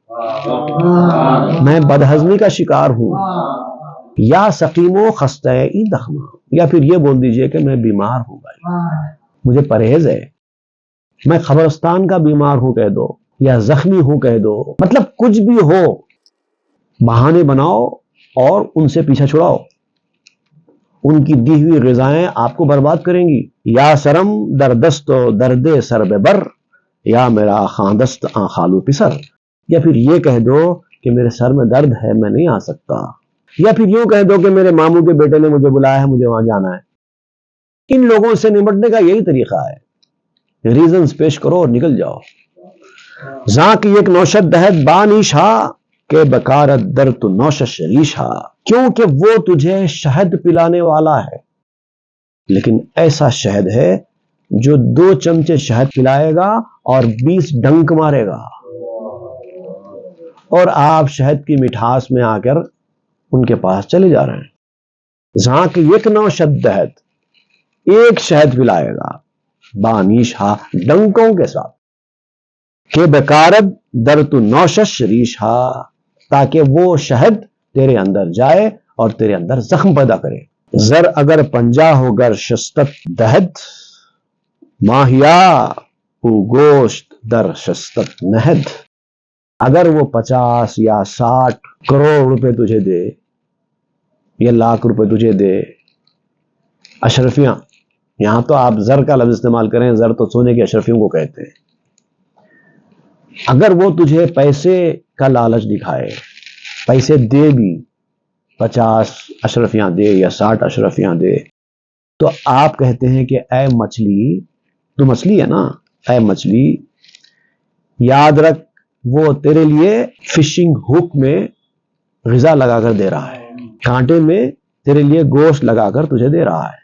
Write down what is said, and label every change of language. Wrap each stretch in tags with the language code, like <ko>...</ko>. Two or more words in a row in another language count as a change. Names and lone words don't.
<ur>ہے، میں بدہضمی کا شکار ہوں، یا</ur> <fa>سقیم و خستہ دخما،</fa> <ur>یا پھر یہ بول دیجئے کہ میں بیمار ہوں بھائی، مجھے پرہیز ہے، میں قبرستان کا بیمار ہوں کہہ دو، یا زخمی ہوں کہہ دو. مطلب کچھ بھی ہو، بہانے بناؤ اور ان سے پیچھا چھڑاؤ. ان کی دی ہوئی غذائیں آپ کو برباد کریں گی.</ur> <fa>یا سرم دردست و درد سر بر، یا میرا خاندست خالو پسر.</fa> <ur>یا پھر یہ کہہ دو کہ میرے سر میں درد ہے، میں نہیں آ سکتا. یا پھر یوں کہہ دو کہ میرے ماموں کے بیٹے نے مجھے بلایا ہے، مجھے وہاں جانا ہے. ان لوگوں سے نمٹنے کا یہی طریقہ ہے، ریزنز پیش کرو اور نکل جاؤ.</ur> <fa>زاں کی ایک نوشد دہد بانیشا کہ بکارت در تو نوشش ریشا.</fa> <ur>کیونکہ وہ تجھے شہد پلانے والا ہے، لیکن ایسا شہد ہے جو 2 چمچے شہد پلائے گا اور 20 ڈنک مارے گا، اور آپ شہد کی مٹھاس میں آ کر ان کے پاس چلے جا رہے ہیں.</ur> <fa>زاں کی یک نوشد دہد،</fa> <ur>ایک شہد پلائے گا، بانیشا ڈنکوں کے ساتھ،</ur> <fa>کہ بکارت در تو نوشش ریشا،</fa> <ur>تاکہ وہ شہد تیرے اندر جائے اور تیرے اندر زخم پیدا کرے.</ur> <fa>زر اگر پنجا ہو گر شستت دہد، ماہیا او گوشت در شستت نہد.</fa> <ur>اگر وہ 50 یا 60 کروڑ روپے تجھے دے یہ لاکھ روپے تجھے دے، اشرفیاں، یہاں تو آپ زر کا لفظ استعمال کریں، زر تو سونے کی اشرفیوں کو کہتے ہیں، اگر وہ تجھے پیسے کا لالچ دکھائے، پیسے دے بھی، 50 اشرفیاں دے یا 60 اشرفیاں دے، تو آپ کہتے ہیں کہ اے مچھلی، تو مچھلی ہے نا، اے مچھلی یاد رکھ وہ تیرے لیے</ur> <en>fishing hook</en> <ur>میں غذا لگا کر دے رہا ہے، کانٹے میں تیرے لیے گوشت لگا کر تجھے دے رہا ہے۔</ur>